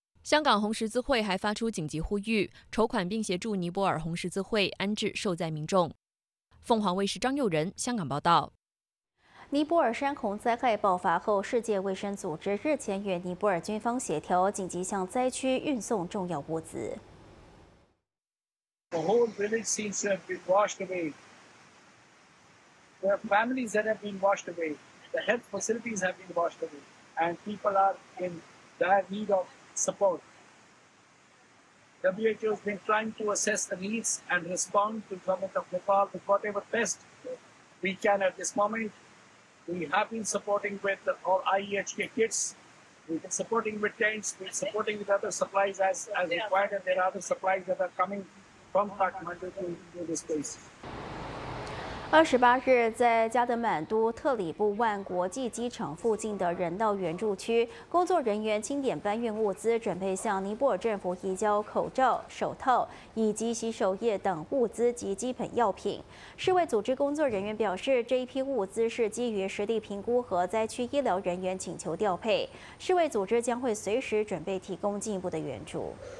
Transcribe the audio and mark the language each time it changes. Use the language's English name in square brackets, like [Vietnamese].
[Chinese] 香港红十字会还发出紧急呼吁，筹款并协助尼泊尔红十字会安置受灾民众。凤凰卫视张佑仁香港报道。尼泊尔山洪灾害爆发后，世界卫生组织日前与尼泊尔军方协调，紧急向灾区运送重要物资。 [English] The whole village seems to have been washed away. There are families that have been washed away. The health facilities have been washed away, and people are in dire need of support. WHO has been trying to assess the needs and respond to the government of Nepal with whatever best we can at this moment. We have been supporting with our IEHK kits, we've been supporting with tents, we've been supporting with other supplies as required, and there are other supplies that are coming from Kathmandu to this place. [Chinese] 28日，在加德满都特里布万国际机场附近的人道援助区，工作人员清点搬运物资，准备向尼泊尔政府移交口罩、手套以及洗手液等物资及基本药品。世卫组织工作人员表示，这一批物资是基于实地评估和灾区医疗人员请求调配，世卫组织将会随时准备提供进一步的援助。